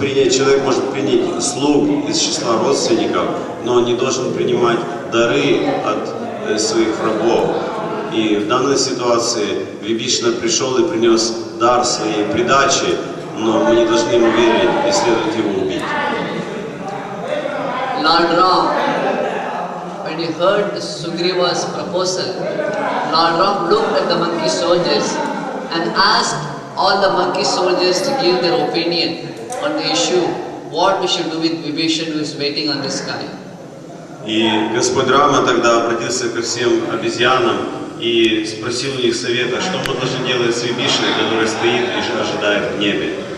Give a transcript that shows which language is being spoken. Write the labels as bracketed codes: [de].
[ru] Человек может принять слуг из числа родственников, но он не должен принимать дары от своих врагов. И в данной ситуации Вибишана пришел и принес дар своей придачи, но мы не должны ему верить и следует его убить. [en] Lord Ram, when he heard Sugriva's proposal, Lord Ram looked at the monkey soldiers and asked all the monkey soldiers to give their opinion on the issue, what we should do with Vibhishan who is waiting on the sky. [ru] И Господь Рама тогда обратился ко всем обезьянам и спросил у них совета, что мы должны делать с Вибишаной, который стоит и ожидает в небе.